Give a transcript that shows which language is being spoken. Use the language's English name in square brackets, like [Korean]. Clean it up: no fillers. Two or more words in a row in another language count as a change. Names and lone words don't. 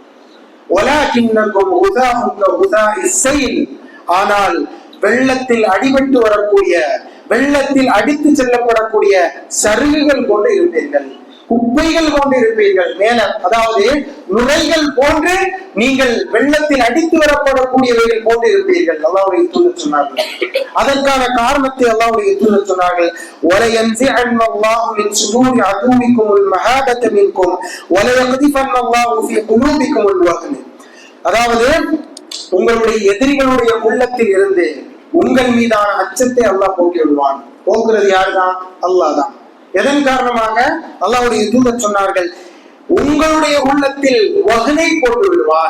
[Tamil] ஆனால் வெள்ளத்தில் அடிபட்டு வரக்கூடிய, வெள்ளத்தில் அடித்து செல்லப்படக்கூடிய சருகுகள் கொண்டு இருப்பீர்கள், குப்பைகள் கொண்டு இருப்பீர்கள். மேல அதாவது நுரைகள் போன்று நீங்கள் வெள்ளத்தில் அடித்து வரப்படக்கூடியவைகள் போன்று இருப்பீர்கள். அல்லாஹ்வுடைய தூதர் சொன்னார்கள். அதற்கான காரணத்தை அல்லாஹ்வுடைய தூதர் சொன்னார்கள், [Arabic] وَلَيَنزِعَنَّ اللَّهُ مِنْ صُدُورِ عَدُوِّكُمُ الْمَهَابَةَ مِنْكُمْ وَلَيَقْذِفَنَّ اللَّهُ فِي قُلُوبِكُمُ الْوَهْنَ. [Tamil] அதாவது உங்களுடைய எதிரிகளுடைய உள்ளத்தில் இருந்து உங்கள் மீதான அச்சத்தை அல்லாஹ் போக்கி விடுவான். போக்குறது யாருதான்? அல்லாஹ் தான். எதன் காரணமாக? அல்லாஹ்வுடைய தூதர் சொன்னார்கள், உங்களுடைய உள்ளத்தில் வஹனை போட்டு விடுவான்.